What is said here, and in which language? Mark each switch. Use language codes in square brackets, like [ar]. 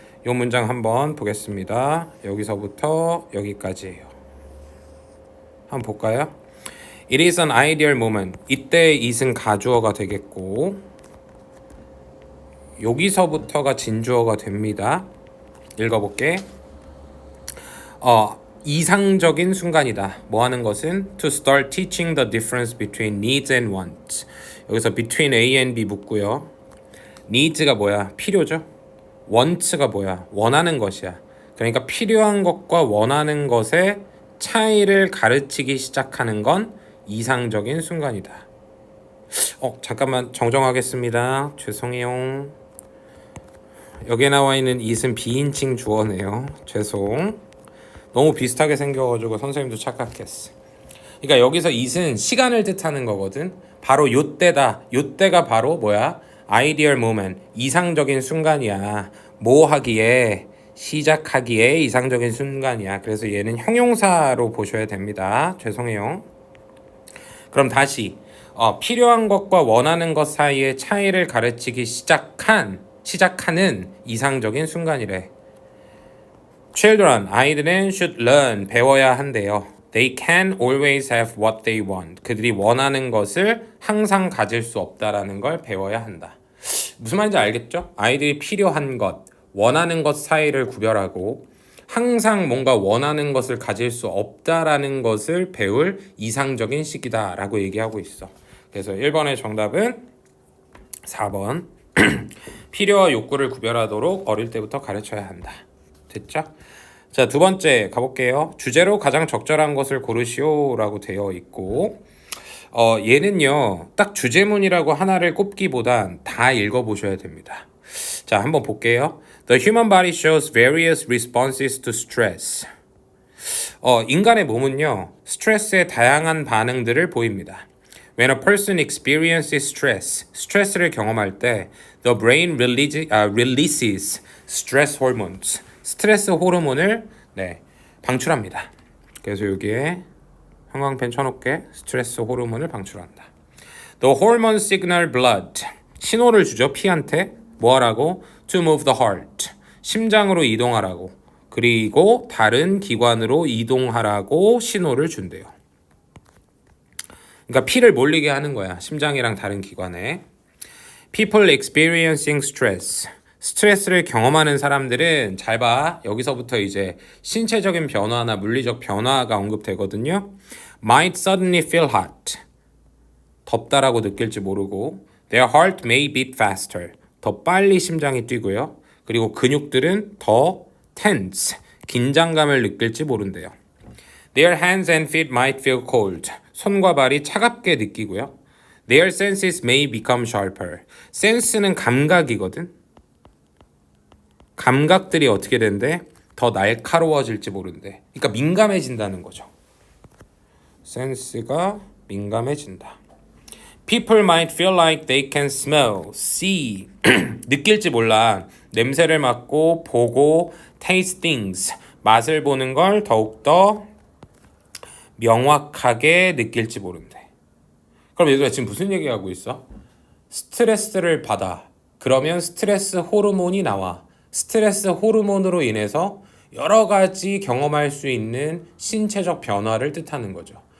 [ko] 요 문장 한번 보겠습니다. 여기서부터 여기까지예요. 한번 볼까요? [en] It is an ideal moment. [ko] 이때 it은 가주어가 되겠고 여기서부터가 진주어가 됩니다. 읽어볼게. 이상적인 순간이다. 뭐 하는 것은 [en] to start teaching the difference between needs and wants. [ko] 여기서 between A and B 묻고요. needs가 뭐야? 필요죠. wants가 뭐야? 원하는 것이야. 그러니까 필요한 것과 원하는 것의 차이를 가르치기 시작하는 건 이상적인 순간이다. 잠깐만 정정하겠습니다. 죄송해요. 여기에 나와 있는 it은 비인칭 주어네요. 죄송. 너무 비슷하게 생겨가지고 선생님도 착각했어. 그러니까 여기서 it은 시간을 뜻하는 거거든. 바로 요때다. 요때가 바로 뭐야? [en] ideal moment. [ko] 이상적인 순간이야. 뭐 하기에? 시작하기에 이상적인 순간이야. 그래서 얘는 형용사로 보셔야 됩니다. 죄송해요. 그럼 다시 필요한 것과 원하는 것 사이의 차이를 가르치기 시작하는 이상적인 순간이래. Children, 아이들은 [en] should learn, [ko] 배워야 한대요. [en] They can always have what they want. [ko] 그들이 원하는 것을 항상 가질 수 없다라는 걸 배워야 한다. 무슨 말인지 알겠죠? 아이들이 필요한 것, 원하는 것 사이를 구별하고 항상 뭔가 원하는 것을 가질 수 없다라는 것을 배울 이상적인 시기다라고 얘기하고 있어. 그래서 1번의 정답은 4번. 필요와 욕구를 구별하도록 어릴 때부터 가르쳐야 한다. 됐죠? 자, 두 번째 가볼게요. 주제로 가장 적절한 것을 고르시오라고 되어 있고 얘는요. 딱 주제문이라고 하나를 꼽기보단 다 읽어보셔야 됩니다. 자, 한번 볼게요. [en] The human body shows various responses to stress. [ko] 인간의 몸은요, 스트레스에 다양한 반응들을 보입니다. [en] When a person experiences stress, [ko] 스트레스를 경험할 때, [en] the brain releases stress hormones. [ko] 스트레스 호르몬을 방출합니다. 그래서 여기에 형광펜 쳐놓게 스트레스 호르몬을 방출한다. [en] The hormone signal blood. [ko] 신호를 주죠, 피한테. 뭐 하라고? [en] To move the heart. [ko] 심장으로 이동하라고. 그리고 다른 기관으로 이동하라고 신호를 준대요. 그러니까 피를 몰리게 하는 거야. 심장이랑 다른 기관에. [en] People experiencing stress. [ko] 스트레스를 경험하는 사람들은 잘 봐. 여기서부터 이제 신체적인 변화나 물리적 변화가 언급되거든요. [en] Might suddenly feel hot. [ko] 덥다라고 느낄지 모르고 [en] Their heart may beat faster. [ko] 더 빨리 심장이 뛰고요. 그리고 근육들은 더 tense, 긴장감을 느낄지 모른대요. [en] Their hands and feet might feel cold. [ko] 손과 발이 차갑게 느끼고요. [en] Their senses may become sharper. [ko] sense는 감각이거든. 감각들이 어떻게 된대? 더 날카로워질지 모른대. 그러니까 민감해진다는 거죠. sense가 민감해진다. [en] People might feel like they can smell, see. [ko] 느낄지 몰라. 냄새를 맡고, 보고, [en] taste things. [ko] 맛을 보는 걸 더욱더 명확하게 느낄지 모른대. 그럼 얘들아 지금 무슨 얘기하고 있어? 스트레스를 받아. 그러면 스트레스 호르몬이 나와. 스트레스 호르몬으로 인해서 여러 가지 경험할 수 있는 신체적 변화를 뜻하는 거죠.